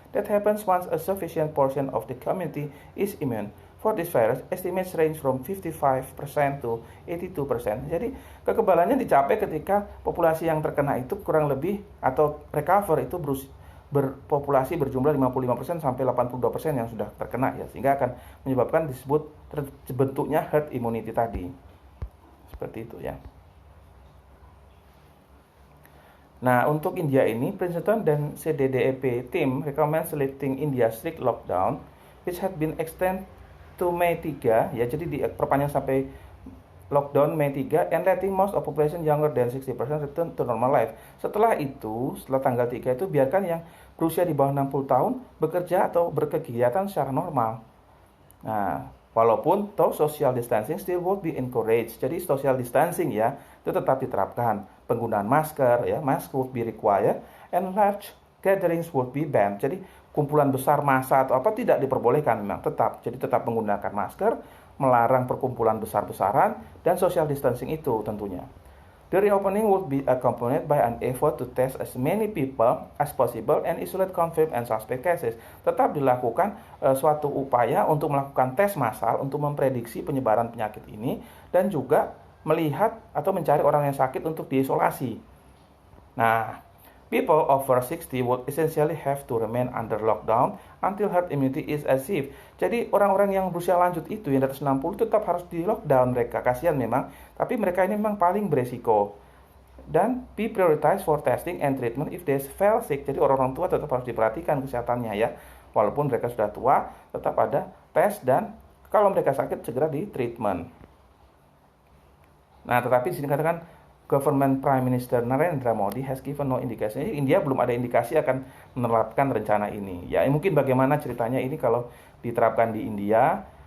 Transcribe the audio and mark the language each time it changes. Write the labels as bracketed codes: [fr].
[en] That happens once a sufficient portion of the community is immune. For this virus, estimates range from 55% to 82%. [id] Jadi kekebalannya dicapai ketika populasi yang terkena itu kurang lebih atau recover itu berpopulasi berjumlah 55% sampai 82% yang sudah terkena ya, sehingga akan menyebabkan disebut terbentuknya herd immunity tadi. Seperti itu ya. Nah, untuk India ini, Princeton dan [en] CDDEP team recommends lifting India strict lockdown which had been extended to Mei 3 [id] ya, jadi diperpanjang sampai lockdown Mei 3 [en] and letting most of population younger than 60% return to normal life. [id] Setelah tanggal 3 itu biarkan yang berusia di bawah 60 tahun bekerja atau berkegiatan secara normal. Nah, walaupun [en] social distancing still would be encouraged. [id] Jadi social distancing ya, itu tetap diterapkan. Penggunaan masker ya, [en] mask would be required and large gatherings would be banned. [id] Jadi kumpulan besar massa atau apa tidak diperbolehkan memang tetap. Jadi tetap menggunakan masker, melarang perkumpulan besar-besaran dan social distancing itu tentunya. [en] The reopening would be accompanied by an effort to test as many people as possible and isolate confirmed and suspect cases. [id] Tetap dilakukan suatu upaya untuk melakukan tes massal untuk memprediksi penyebaran penyakit ini dan juga melihat atau mencari orang yang sakit untuk diisolasi. [en] Nah, people over 60 would essentially have to remain under lockdown until herd immunity is achieved. [id] Jadi orang-orang yang berusia lanjut itu yang di atas 60 tetap harus di lockdown mereka. Kasihan memang, tapi mereka ini memang paling beresiko. [en] Dan be prioritized for testing and treatment if they fell sick. [id] Jadi orang-orang tua tetap harus diperhatikan kesehatannya ya. Walaupun mereka sudah tua, tetap ada tes dan kalau mereka sakit segera di treatment. Nah, tetapi di sini katakan [en] Government Prime Minister Narendra Modi has given no indication. [id] India belum ada indikasi akan menerapkan rencana ini. Ya, mungkin bagaimana ceritanya ini kalau diterapkan di India